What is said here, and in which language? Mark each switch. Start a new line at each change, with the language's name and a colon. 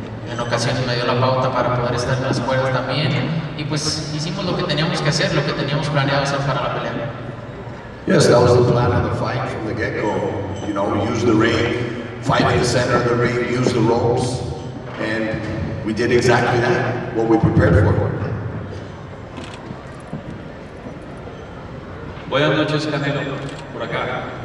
Spanish: En ocasiones me dio la pauta para poder estar en las cuerdas también, y pues hicimos lo que teníamos que hacer, lo que teníamos planeado hacer para la pelea.
English: Yes, that was the plan of the fight from the get-go. You know, use the ring, fight in the center of the ring, use the ropes, and we did exactly that, what we prepared for.
Spanish: Buenas noches, Canelo, por acá.